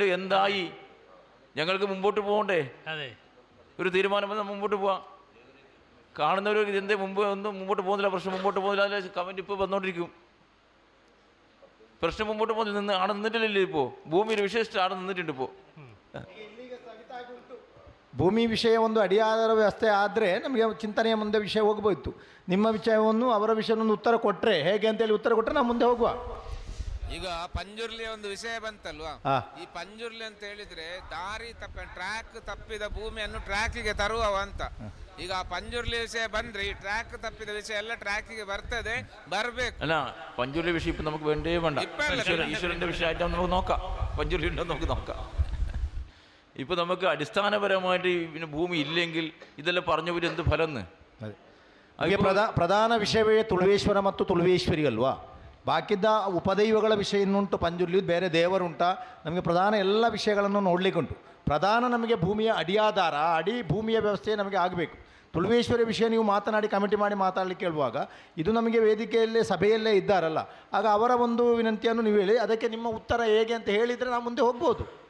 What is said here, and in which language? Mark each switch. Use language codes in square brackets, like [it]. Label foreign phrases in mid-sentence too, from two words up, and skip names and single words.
[ml] എന്തായി, ഞങ്ങൾക്ക് മുമ്പോട്ട് പോകണ്ടേ? അതെ, ഒരു തീരുമാനം വന്നാൽ മുമ്പോട്ട് പോവാം. കാണുന്നവർ ഇതെന്തേ ഒന്നും മുമ്പോട്ട് പോകുന്നില്ല, പ്രശ്നം മുമ്പോട്ട് പോകുന്നില്ല, അതിൽ കമൻറ്റ് ഇപ്പോൾ വന്നുകൊണ്ടിരിക്കും. പ്രശ്നം മുമ്പോട്ട് പോകുന്നില്ല, ആടെ നിന്നിട്ടില്ലല്ലോ. ഇപ്പോൾ ഭൂമിയിൽ വിശേഷിച്ച് ആടെ നിന്നിട്ടുണ്ട്. ഇപ്പോൾ [kn] ಭೂಮಿ ವಿಷಯ ಒಂದು ಅಡಿಯಾದ ವ್ಯವಸ್ಥೆ ಆದರೆ ನಮಗೆ ಚಿಂತನೆಯ ಮುಂದೆ ವಿಷಯ ಹೋಗ್ಬೋಯಿತು. ನಿಮ್ಮ ವಿಷಯವನ್ನು ಅವರ ವಿಷಯವನ್ನು ಉತ್ತರ ಕೊಟ್ಟರೆ ಹೇಗೆ ಅಂತೇಳಿ ಉತ್ತರ ಕೊಟ್ಟರೆ ನಾವು ಮುಂದೆ ಹೋಗುವ. ಈಗ ಪಂಜುರ್ಲಿ ಒಂದು ವಿಷಯ ಬಂತಲ್ವಾ, ಈ ಪಂಜುರ್ಲಿ ಅಂತ ಹೇಳಿದ್ರೆ ದಾರಿ ಟ್ರ್ಯಾಕ್ ತಪ್ಪಿದ ಭೂಮಿಯನ್ನು ಟ್ರ್ಯಾಕಿಗೆ ತರುವವ ಅಂತ. ಈಗ ಪಂಜುರ್ಲಿ ವಿಷಯ ಬಂದ್ರೆ ಈ ಟ್ರ್ಯಾಕ್ ತಪ್ಪಿದ ವಿಷಯ ಎಲ್ಲ ಟ್ರ್ಯಾಕಿಗೆ ಬರ್ತದೆ, ಬರಬೇಕು. [ml] അല്ല പഞ്ചുരുളി വിഷയം ഇപ്പം നമുക്ക് വേണ്ടേ വേണ്ട. ഈശ്വരൻ്റെ വിഷയമായിട്ട് നമുക്ക് നോക്കാം. പഞ്ചുരുളി ഉണ്ടോ നമുക്ക് നോക്കാം. ഇപ്പം നമുക്ക് അടിസ്ഥാനപരമായിട്ട് പിന്നെ ഭൂമി ഇല്ലെങ്കിൽ ഇതെല്ലാം പറഞ്ഞവർ എന്ത് ഫലം എന്ന്. [kn] ಪ್ರಧಾನ ವಿಷಯವೇ ತುಳುವೇಶ್ವರ ಮತ್ತು ತುಳುವೇಶ್ವರಿ ಅಲ್ವಾ? ಬಾಕಿದ್ದ ಉಪದೈವಗಳ ವಿಷಯ ಇನ್ನುಂಟು, ಪಂಜುರ್ಲಿ ಬೇರೆ ದೇವರುಂಟ, ನಮಗೆ ಪ್ರಧಾನ ಎಲ್ಲ ವಿಷಯಗಳನ್ನು ನೋಡಲಿಕ್ಕುಂಟು. ಪ್ರಧಾನ ನಮಗೆ ಭೂಮಿಯ ಅಡಿಯಾಧಾರ, ಅಡಿ ಭೂಮಿಯ ವ್ಯವಸ್ಥೆ ನಮಗೆ ಆಗಬೇಕು. ತುಳುವೇಶ್ವರ ವಿಷಯ ನೀವು ಮಾತನಾಡಿ ಕಮಿಟಿ ಮಾಡಿ ಮಾತಾಡಲಿಕ್ಕೆ ಹೇಳುವಾಗ ಇದು ನಮಗೆ ವೇದಿಕೆಯಲ್ಲೇ ಸಭೆಯಲ್ಲೇ ಇದ್ದಾರಲ್ಲ, ಆಗ ಅವರ ಒಂದು ವಿನಂತಿಯನ್ನು ನೀವು ಹೇಳಿ ಅದಕ್ಕೆ ನಿಮ್ಮ ಉತ್ತರ ಹೇಗೆ ಅಂತ ಹೇಳಿದರೆ ನಾವು ಮುಂದೆ ಹೋಗ್ಬೋದು.